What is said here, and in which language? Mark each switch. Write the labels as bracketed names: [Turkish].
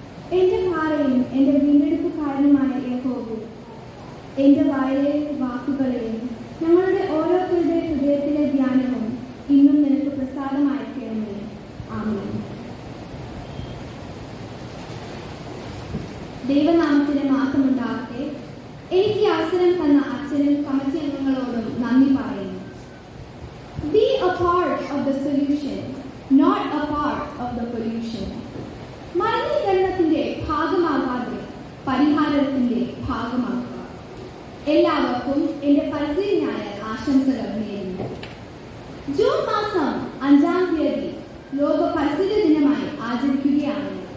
[Malayalam] പിതാവായും എൻ്റെ വീണ്ടെടുപ്പുകാരനുമായ യഹോവേ, എൻ്റെ വായിലെ വാക്കുകളെയും ഞങ്ങളുടെ ഓരോരുത്തരുടെ ഹൃദയത്തിലെ ധ്യാനവും ഇന്നും നിനക്ക് പ്രസാദമായിരിക്കണമേ. ആമേൻ. ദൈവനാമത്തിന് മാത്രമുണ്ടാകട്ടെ. എനിക്ക് ഈ അവസരം തന്ന അച്ഛനും കമ്മിറ്റി അംഗങ്ങളോടും നന്ദി പറയുന്നു. [English] Be a part of the solution, not a part of the pollution. [Malayalam] മലിനീകരണത്തിന്റെ ഭാഗമാകാതെ പരിഹാരത്തിന്റെ ഭാഗമാക്കുക. എല്ലാവർക്കും എൻ്റെ പരിസ്ഥിതി ഞായർ ആശംസകൾ നേരുന്നു. ജൂൺ മാസം 5-ാം തീയതി ലോക പരിസ്ഥിതി ദിനമായി ആചരിക്കുകയാണ്.